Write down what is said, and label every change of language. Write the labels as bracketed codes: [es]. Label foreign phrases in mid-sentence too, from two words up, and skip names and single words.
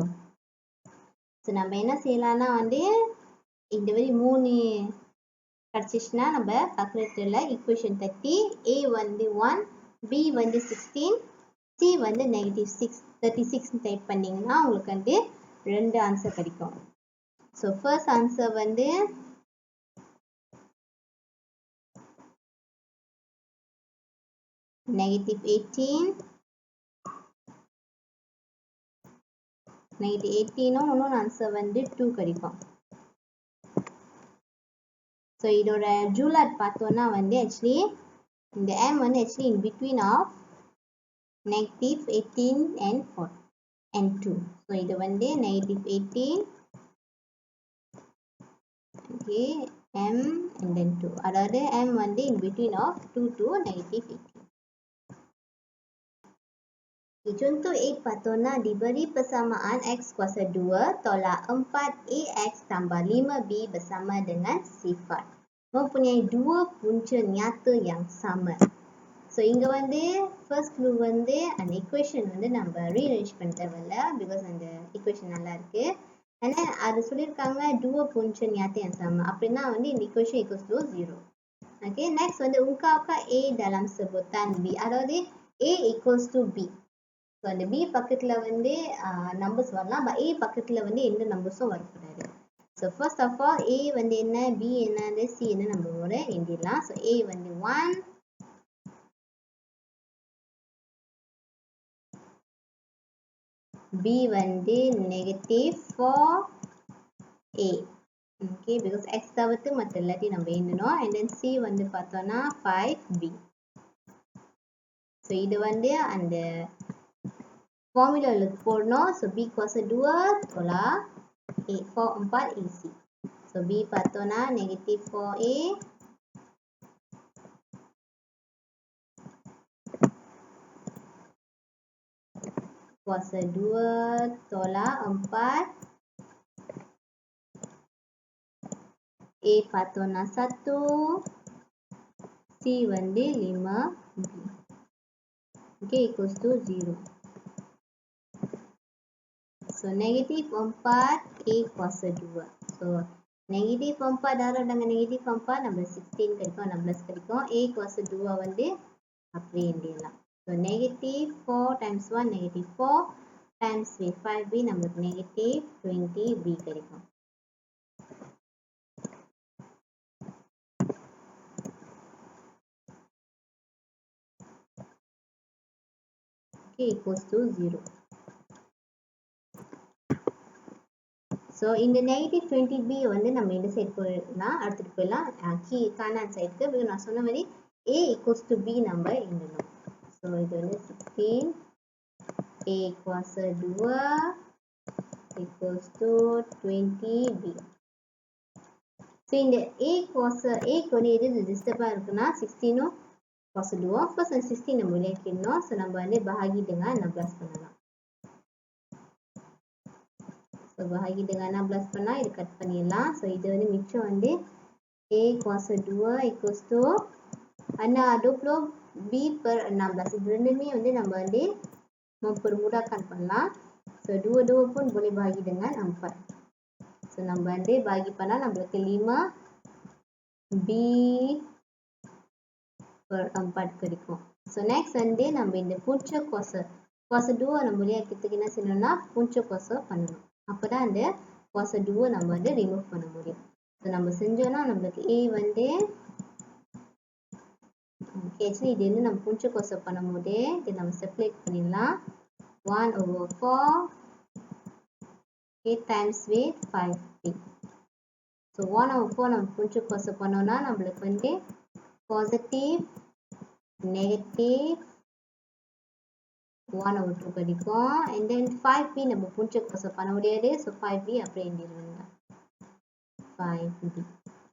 [ta] So நம்ம என்ன செய்யலாம்னா வந்து இந்த மாதிரி 3 கிடைச்சிச்சுன்னா நம்ம [en] calculatorல equation [ta] 30 a வந்து 1, b வந்து 16, c வந்து negative 36 டைப் பண்ணீங்கன்னா உங்களுக்கு வந்து 2 ஆன்சர் கிடைக்கும். So [en] first answer [ta] வந்து [en] negative 18, negative 18 [ta] இன்னொரு ஆன்சர் வந்து 2 கிடைக்கும். So இதோட ஜூலாட் பார்த்தோம்னா வந்து actually இந்த m வந்து actually [en] in between of negative 18 and 4 and 2. [ta] So இது வந்து [en] negative 18, okay, m and then 2. [ta] அதாவது m வந்து [en] in between of 2 to negative 18. [ms] Contoh 8 பார்த்தோம்னா diberi persamaan x kuasa 2 tolak 4ax tambah 5b bersama dengan sifat. Mempunyai dua punca nyata yang sama. [ta] So இங்க வந்து [en] first clue [ta] வந்து அந்த equation வந்து நம்ம rearrange பண்ண தேவையில்ல because அந்த equation நல்லா இருக்கு. [en] And then [ta] அது சொல்லியிருக்காங்க [ms] dual punca nyata yang sama. [ta] அப்படின்னா வந்து இந்த [en] equation equals to 0. Okay, next [ta] வந்து [ms] ungkapkan A dalam sebutan B. [ta] அதாவது [en] A equals to B. So [ta] அந்த B பக்கத்துல வந்து numbers வரலாம், but A பக்கத்துல வந்து எந்த நம்பர்ஸும் வரக்கூடாது. [en] So first of all, [ta] A வந்து என்ன, B என்ன, C என்ன நம்பரோட எழுதிடலாம். So A வந்து 1, B வந்து -4A. Okay, because X தவிர்த்து மற்ற எல்லாத்தையும் நம்ம எழுதணும். [en] And then C [ta] வந்து பார்த்தோம்னா 5B. So இது வந்து அந்த formula போடணும். [ms] So B kuasa 2 tolak 4AC. [ta] So B பார்த்தோம்னா [ms] -4A kuasa 2 tolak 4. [ta] A பார்த்தோம்னா 1, C வந்து 5B. [en] Okay, equals to 0. So -4 [ms] A kuasa 2. [ta] So -4 [ms] darab dengan [ta] -4 நம்ம 16 கிடைக்கும், 16 கிடைக்கும். [ms] A kuasa 2 [ta] வந்து அப்படியே எழுதிடலாம். [en] So -4 times 1 -4 times with 5B நமக்கு -20B கிடைக்கும். Okay, equals to 0. [ta] So இந்த -20B வந்து நம்ம இந்த சைடு போயிடலாம், அடுத்துட்டு போயிடலாம் கார்னர் சைடுக்கு. நான் சொன்ன மாதிரி [en] A equals to B [ta] நம்ம எழுதணும். So இது வந்து 16 [ms] A kuasa 2 [en] equals to 20B. [ta] So இந்த [ms] A kuasa A [ta] வந்து எது டிஸ்டர்பாக இருக்குன்னா [ms] 16 kuasa 2. [ta] First 16 நம்ம விளக்கிடணும். So நம்ம வந்து [ms] bahagi dengan 16 [ta] பண்ணலாம். So [ms] bahagi dengan 16 [ta] பண்ணா இது கட் பண்ணிடலாம். So இது வந்து மிச்சம் வந்து [ms] A kuasa 2 [en] equals to 20B per 16. [ta] இது ரெண்டுமே வந்து நம்ம வந்து mempermudahkan பண்ணலாம். [ms] So dua-dua pun boleh bahagi dengan 4. [ta] So நம்ம வந்து bahagi பண்ணா நம்மளுக்கு 5B per 4 கிடைக்கும். So next வந்து நம்ம இந்த [ms] punca kuasa 2 [ta] நம்ம kita என்ன செய்யணும்னா [ms] punca kuasa [ta] பண்ணணும். அப்பதான் அந்த [ms] kuasa 2 [ta] நம்ம வந்து remove பண்ண முடியும். So நம்ம செஞ்சோம்னா நம்மளுக்கு A வந்து actually இது வந்து நம்ம [ms] punca kuasa [ta] பண்ணும்போது இதை நம்ம separate பண்ணிடலாம். [en] 1/4 times with 5B. [ta] So 1/4 நம்ம [ms] punca kuasa [ta] பண்ணோம்னா நம்மளுக்கு வந்து [en] positive, negative 1/2 [ta] கிடைக்கும். And then 5B நம்ம [ms] punca kuasa [ta] பண்ண முடியாது. So 5B அப்படியே எழுதிடலாம். 5B.